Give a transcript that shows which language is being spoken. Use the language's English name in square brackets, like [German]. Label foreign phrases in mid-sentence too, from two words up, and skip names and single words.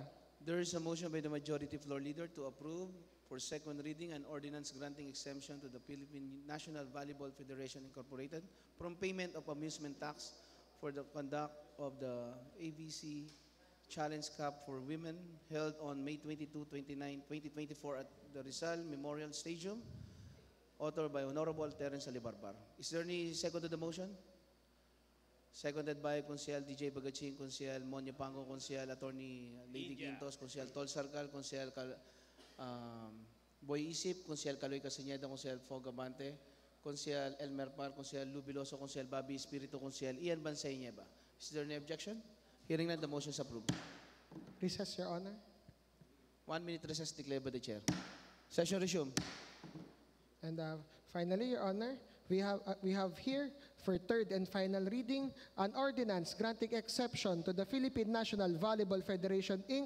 [English] There is a motion by the Majority Floor Leader to approve for second reading an ordinance granting exemption to the Philippine National Volleyball Federation Incorporated from payment of amusement tax for the conduct of the ABC Challenge Cup for Women held on May 22, 29, 2024 at the Rizal Memorial Stadium, authored by Honorable Terence Alibarbar. Is there any second to the motion? Seconded by Consejal DJ Bagaching, Consejal Monya Pango, Consejal Attorney Lady Quintos, Consejal Tol Sarcal, Consejal Boy Isip, Consejal Caloy Casañeda, Consejal Fogabante, Consejal Elmer Par, Consejal Lubiloso, Consejal Bobby Espiritu, Consejal Ian Bansay Nieva. Is there any objection? Hearing none, the motion is approved. Recess, Your Honor. 1 minute recess declared by the Chair. Session resumed. And finally, Your Honor, we have here for third and final reading an ordinance granting exception to the Philippine National Volleyball Federation, Inc.